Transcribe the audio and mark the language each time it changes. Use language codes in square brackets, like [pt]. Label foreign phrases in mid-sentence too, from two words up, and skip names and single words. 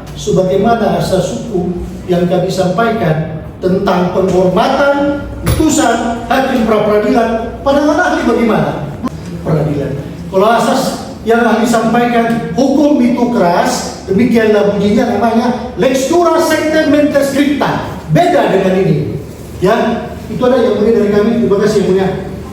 [id] Sebagaimana asas hukum yang kami sampaikan tentang penghormatan putusan hakim pra-peradilan, padahal ahli bagaimana? Peradilan. Kalau asas yang ahli sampaikan hukum itu keras, demikianlah bunyinya, namanya [la] lex dura sectem mente scripta. [id] Beda dengan ini. Ya, itu ada yang mulia dari kami. Terima kasih yang mulia.